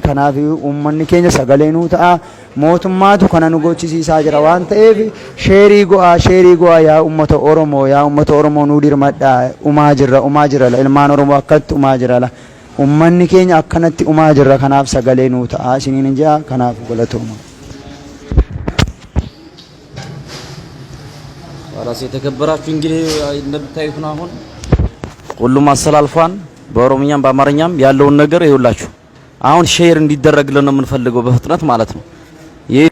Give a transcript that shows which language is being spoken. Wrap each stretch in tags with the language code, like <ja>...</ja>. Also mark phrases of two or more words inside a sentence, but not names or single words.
<om>Kanaaf uummanni keenya sagalee nu ta'a. Mootummaatu kana nu gochisiisaa jira waan ta'eef sheerii go'a yaa uummata Oromoo nu dirmadha. Umaa jirra ilmaan Oromoo akkatti umaa jirra. Uummanni keenya akkanatti umaa jirra. Kanaaf sagalee nu ta'a isiniin jaa. Kanaaf galatooma.</om> <am>ራስ የተከበራችሁ እንግዲህ እንደምታዩት ነው። አሁን ሁሉም አሰላልፏን በኦሮሞኛም በአማርኛም ያለውን ነገር ይኸውላችሁ። አሁን ሼር እንዲደረግልን ነው የምንፈልገው በፍጥነት ማለት ነው።</am>